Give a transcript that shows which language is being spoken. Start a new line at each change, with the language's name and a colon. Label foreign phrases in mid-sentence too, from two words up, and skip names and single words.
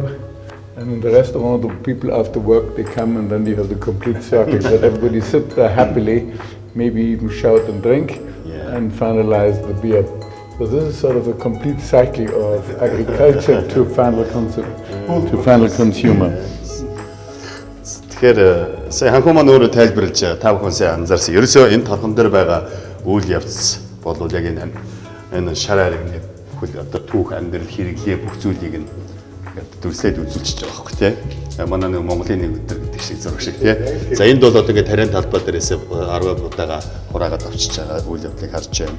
English: And in the restaurant, the people after work, they come, and then you have the complete circle that everybody sit there happily, maybe even shout and drink, and finalize the beer. So this is sort of a complete cycle of agriculture to final consumer.
Mongolian: Тэгэхээр сая ханхуу маань өөрөө тайлбарлаж та бүхэн сайн анзаарсан. Ерөөсөө энэ торхон дээр байгаа үйл явц бол яг энэ шар аригны бүхэл одоо түүх амьдрал хэрэглээ бүх зүйлийг нь дүрслээд үзүүлчихэж байгаа байхгүй тий. Манай нэг Монголын нэг өдөр гэдэг шиг зураг шиг тий. За энд бол одоо ингээд тариан талбай дээрээс 10 удаагаа хураагаад авчиж байгаа үйл явдлыг харж байна.